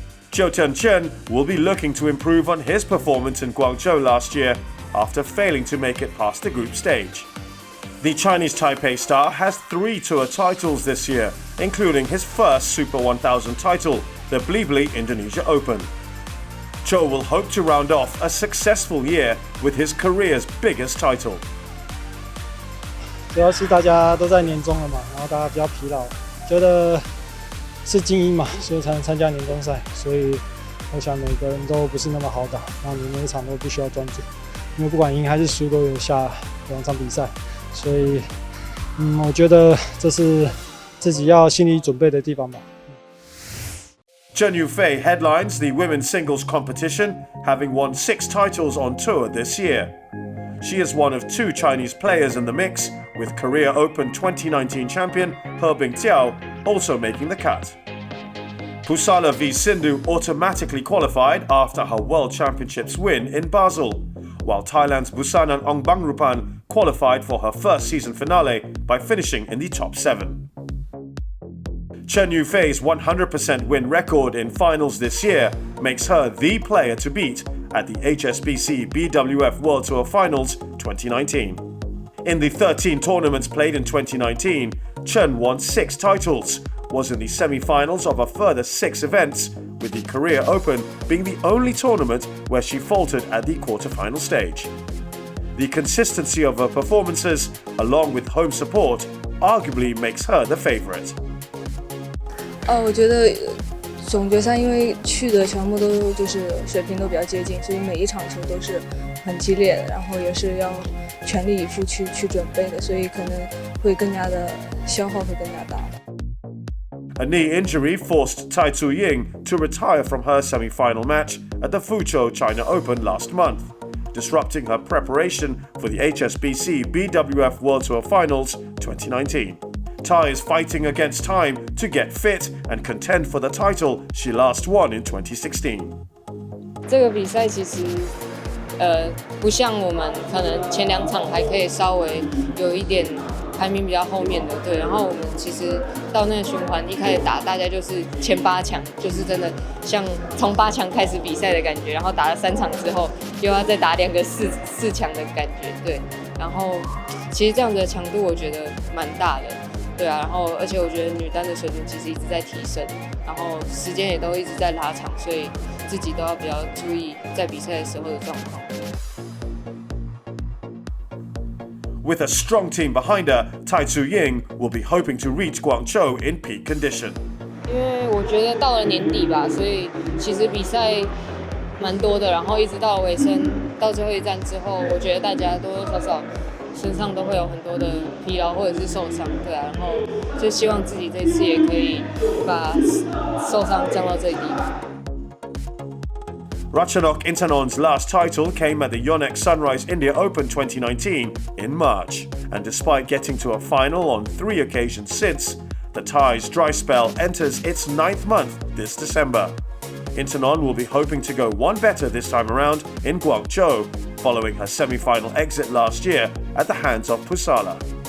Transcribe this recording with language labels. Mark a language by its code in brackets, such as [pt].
[en] Jiutian Chen will be looking to improve on his performance in Guangzhou last year after failing to make it past the group stage. The Chinese Taipei star has 3 tour titles this year, including his first Super 1000 title, the Blibli Indonesia Open. Cho will hope to round off a successful year with his career's biggest title. [zh] 主要是大家都在年终了嘛，然后大家比较疲劳，觉得是精英嘛，所以才能参加年终赛。所以我想每个人都不是那么好打，然后你每一场都必须要专注，因为不管赢还是输都有下2场比赛，所以我觉得这是自己要心理准备的地方吧。 [en] Chen Yufei headlines the women's singles competition, having won 6 titles on tour this year. She is one of 2 Chinese players in the mix, with Korea Open 2019 champion He Bingtiao also making the cut. Pusala v Sindhu automatically qualified after her World Championships win in Basel, while Thailand's Busanan Ongbangrupan qualified for her first season finale by finishing in the top 7. Chen Yufei's 100% win record in finals this year makes her the player to beat at the HSBC BWF World Tour Finals 2019. In the 13 tournaments played in 2019, Chen won 6 titles, was in the semi-finals of a further 6 events, with the Korea Open being the only tournament where she faltered at the quarter-final stage. The consistency of her performances, along with home support, arguably makes her the favourite. [zh] 我觉得总决赛因为去的全部都就是水平都比较接近，所以每一场球都是很激烈的，然后也是要全力以赴去准备的，所以可能会更加的消耗会更加大。 [en] A knee injury forced Tai Tzu-Ying to retire from her semi-final match at the Fuzhou China Open last month, disrupting her preparation for the HSBC BWF World Tour Finals 2019. Tai is fighting against time to get fit and contend for the title she last won in 2016. [zh] 这个比赛其实不像我们可能前2场还可以稍微有一点排名比较后面的队，然后我们其实到那个循环一开始打，大家就是前8强，就是真的像从8强开始比赛的感觉，然后打了3场之后，又要再打2个4强的感觉，对。然后其实这样的强度我觉得蛮大的，对啊。然后而且我觉得女单的水平其实一直在提升，然后时间也都一直在拉长，所以自己都要比较注意在比赛的时候的状况。 [en] With a strong team behind her, Tai Tzu-Ying will be hoping to reach Guangzhou in peak condition. [zh] 因为我觉得到了年底吧，所以其实比赛蛮多的，然后一直到尾声，到最后一站之后，我觉得大家多多少少身上都会有很多的疲劳或者是受伤，对啊，然后就希望自己这次也可以把受伤降到最低。 [en] Ratchanok Intanon's last title came at the Yonex Sunrise India Open 2019 in March, and despite getting to a final on 3 occasions since, the Thai's dry spell enters its 9th month this December. Intanon will be hoping to go one better this time around in Guangzhou, following her semi-final exit last year at the hands of Pusala.